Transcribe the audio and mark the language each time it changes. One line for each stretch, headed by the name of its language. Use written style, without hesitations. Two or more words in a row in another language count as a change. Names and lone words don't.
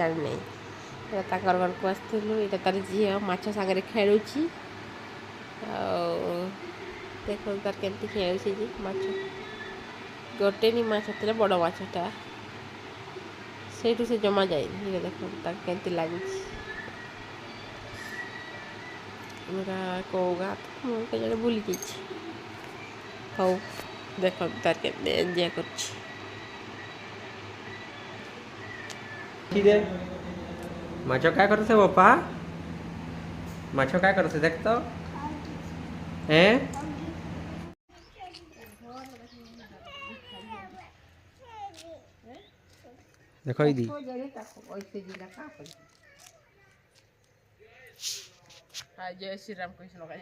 Odia: ଜାଣିନାହିଁ ଏଇଟା ତାଙ୍କର ଘରକୁ ଆସିଥିଲୁ ଏଇଟା ତାର ଝିଅ ମାଛ ସାଙ୍ଗରେ ଖେଳୁଛି ଆଉ ଦେଖନ୍ତୁ ତାର କେମିତି ଖେଳୁଛି ଯେ ମାଛ ଗୋଟେନି ମାଛ ଥିଲା ବଡ଼ ମାଛଟା ସେଇଠୁ ସେ ଜମା ଯାଇନି ଏଇଟା ଦେଖନ୍ତୁ ତାକୁ କେମିତି ଲାଗୁଛି ଏଇଟା କେଉଁ ଗାଁ ମୁଁ କେଜାଣି ଭୁଲି ଯାଇଛି ହଉ ଦେଖନ୍ତୁ ତାର କେମିତି ଏନ୍ଜୟ କରୁଛି
Marathi: माछो काय करते बाप्पा माछो काय करते
Hindi: देख तो हैं देखो दीदी जय श्री राम कृष्ण